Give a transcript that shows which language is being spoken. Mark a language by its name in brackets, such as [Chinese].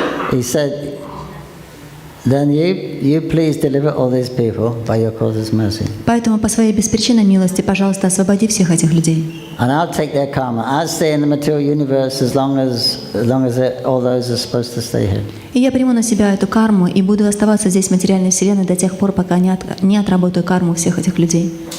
[English] He said, then you please deliver all these people by your causeless mercy. [Russian] Поэтому по своей беспричинной милости, пожалуйста, освободи всех этих людей. [English] And I'll take their karma. I'll stay in the material universe as long as all those are supposed to stay here. [Russian] И я приму на себя эту карму и буду оставаться здесь в материальной вселенной до тех пор, пока не отработаю карму всех этих людей.